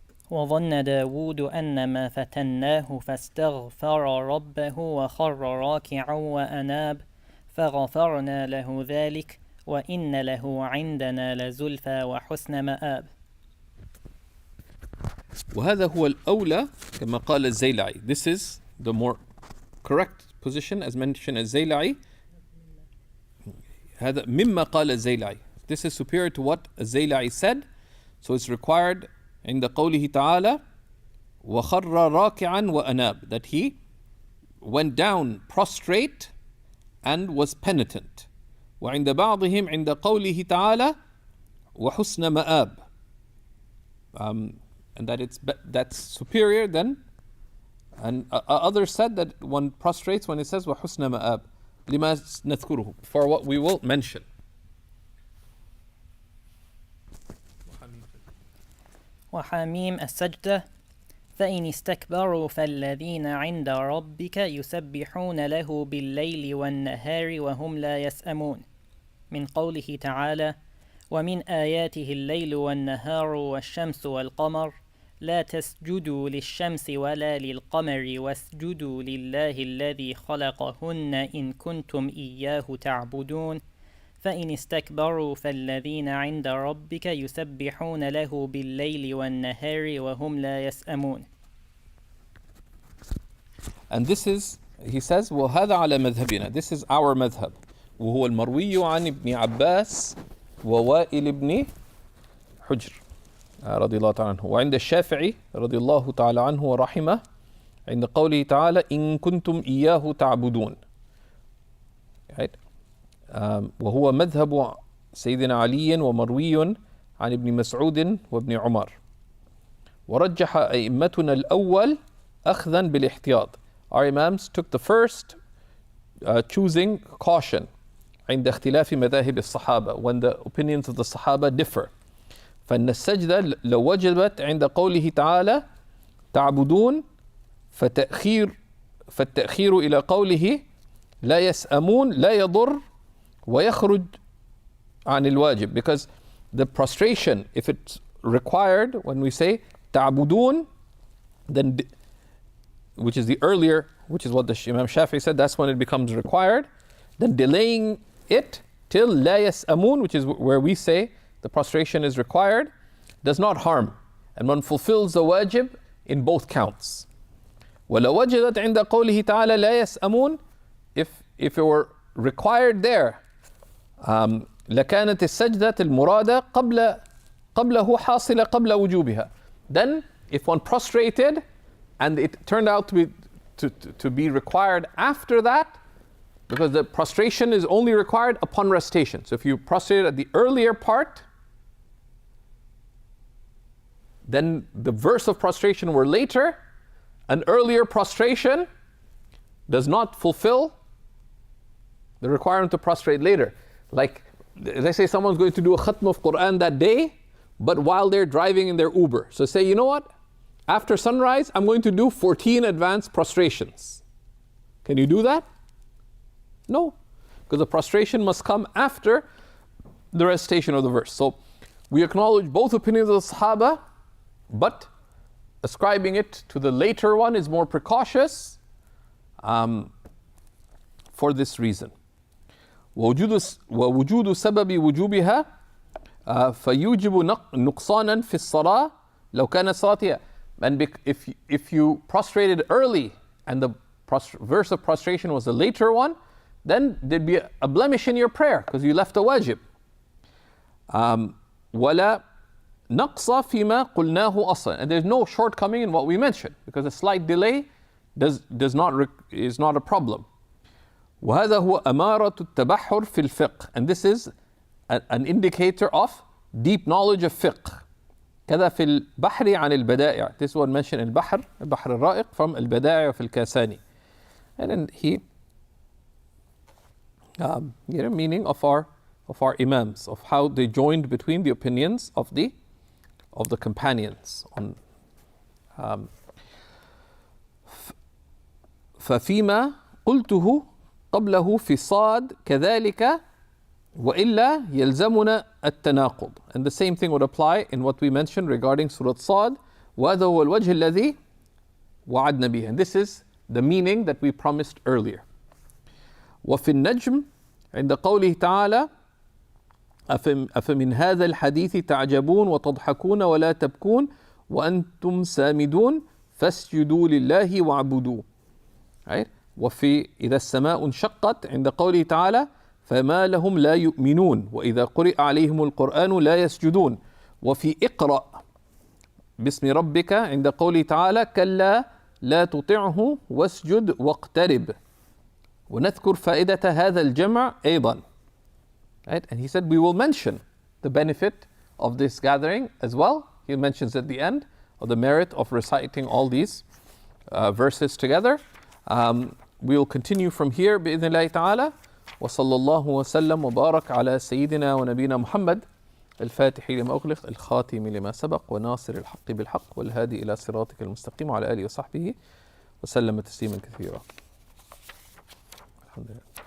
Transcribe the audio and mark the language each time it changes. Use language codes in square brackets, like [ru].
[ar] وظن داود أنما فتناه فاستغفر ربه وخر راكعا وأناب فغفرنا له ذلك وإن له عندنا لزلفى وحسن مآب. وهذا هو الأولى كما قال الزيلعي. [en] This is the more correct position as mentioned as الزيلعي. [ar] هذا مما قال الزيلعي. [en] This is superior to what الزيلعي said. So it's required [ar] عند قوله تعالى وخر راكعا وأناب, [en] that he went down prostrate and was penitent. [ar] وعند بعضهم عند قوله تعالى وحسن مآب, [en] and that that's superior then, and others said that one prostrates when it says [ar] وحسن مآب لما نذكره, [en] for what we will mention. [ar] وحميم السجدة فإن استكبروا فالذين عند ربك يسبحون له بالليل والنهار وهم لا يسأمون, من قوله تعالى ومن آياته الليل والنهار والشمس والقمر لا تسجدوا للشمس ولا للقمر واسجدوا لله الذي خلقهن إن كنتم إياه تعبدون فإن استكبروا فالذين عند ربك يسبحون له بالليل والنهار وهم لا يسأمون. [en] And this is, he says, [ar] وهذا على مذهبنا, [en] this is our madhab. [ar] وهو المروي عن ابن عباس ووائل بن حجر رضي الله تعالى عنه. وعند الشافعي رضي الله تعالى عنه ورحمه عند قوله تعالى إن كنتم إياه تعبدون. [en] Right? [ar] وهو مذهب سيدنا علي ومروي عن ابن مسعود وابن عمر. ورجح أئمتنا الأول أخذا بالاحتياط. [en] Our imams took the first choosing caution [ar] عند اختلاف مذاهب الصحابة, [en] when the opinions of the Sahaba differ. [ar] فإن السجدة لو وجبت عند قوله تعالى تعبدون فالتأخير إلى قوله لا يسأمون لا يضر ويخرج عن الواجب, [en] because the prostration, if it's required, when we say تعبدون, then which is the earlier, which is what the Imam Shafi'i said, that's when it becomes required. Then delaying it till [ar] لا يسأمون, [en] which is where we say the prostration is required, does not harm, and one fulfills the wajib in both counts. [ar] ولو وجدت عند قوله تعالى لا يسأمون, [en] if it were required there, [ar] لكانت السجدة المرادة قبله حاصلة قبل وجوبها. [en] Then if one prostrated and it turned out to be required after that, because the prostration is only required upon recitation. So if you prostrated at the earlier part, then the verse of prostration were later, an earlier prostration does not fulfill the requirement to prostrate later. Like, let's say someone's going to do a khatm of Quran that day, but while they're driving in their Uber. So say, you know what? After sunrise, I'm going to do 14 advanced prostrations. Can you do that? No, because the prostration must come after the recitation of the verse. So we acknowledge both opinions of the Sahaba, but ascribing it to the later one is more precautious for this reason. [ar] ووجود سبب وجوبها فيوجب نقصانا في الصلاة لو كانت صلاتها. [en] And if you prostrated early and the verse of prostration was the later one, then there'd be a blemish in your prayer because you left a wajib. [ar] ولا نقص فيما قلناه أصلا. [en] And there's no shortcoming in what we mentioned, because a slight delay is not a problem. [ar] وهذا هو أمارة التبحر في الفقه. [en] And this is an indicator of deep knowledge of fiqh. [ar] كذا في البحر عن البدائع. [en] This one mentioned البحر الرائق from البدائع في الكاساني. And then he meaning of our imams, of how they joined between the opinions of the companions on [ar] ففيما قلته قبله في صاد كذلك وإلا يلزمنا التناقض. [en] And the same thing would apply in what we mentioned regarding Surah Sad. [ar] وهذا هو الوجه الذي وعدنا به. [en] And this is the meaning that we promised earlier. [ar] وفي النجم عند قوله تعالى أفمن هذا الحديث تعجبون وتضحكون ولا تبكون وأنتم سامدون فاسجدوا لله واعبدوا. [en] Right? [ar] وفي إذا السماء انشقت عند قوله تعالى فما لهم لا يؤمنون وإذا قرئ عليهم القرآن لا يسجدون. وفي اقرأ باسم ربك عند قوله تعالى كلا لا تطعه واسجد واقترب. ونذكر فائدة هذا الجمع أيضا. [en] Right? And he said we will mention the benefit of this gathering as well. He mentions at the end of the merit of reciting all these verses together. We will continue from here [ar] بإذن الله تعالى. وصلى الله وسلم وبارك على سيدنا ونبينا محمد الفاتح لما أغلق الخاتم لما سبق وناصر الحق بالحق والهادي إلى صراطك المستقيم وعلى آله وصحبه وسلم تسليما كثيرا. الحمد لله.